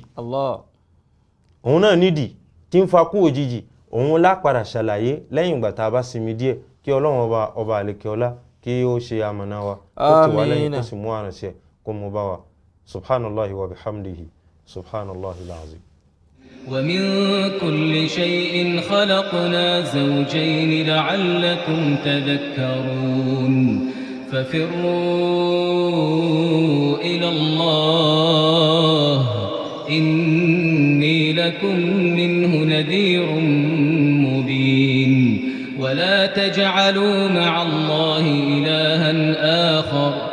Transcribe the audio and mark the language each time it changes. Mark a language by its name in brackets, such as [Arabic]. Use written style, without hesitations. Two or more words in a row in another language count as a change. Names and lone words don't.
[Yoruba] Allah. òun náà nídìí tí ń fa ikú òjijì òun lápadà ṣàlàyé lẹ́yìn ìgbà tá a bá sinmi díẹ̀ kí Ọlọ́run ọba àlekè ọlá kí ó ṣe amọ̀nà wa kó ti wà lẹ́yìn tó sì mú àránṣẹ́ kó mú bá wa [Arabic] سبحان الله وبحمده سبحان الله العظيم. ومن كل شيء خلقنا زوجين لعلكم تذكرون ففروا إلى الله إني لكم منه نذير مبين ولا تجعلوا مع الله إلها آخر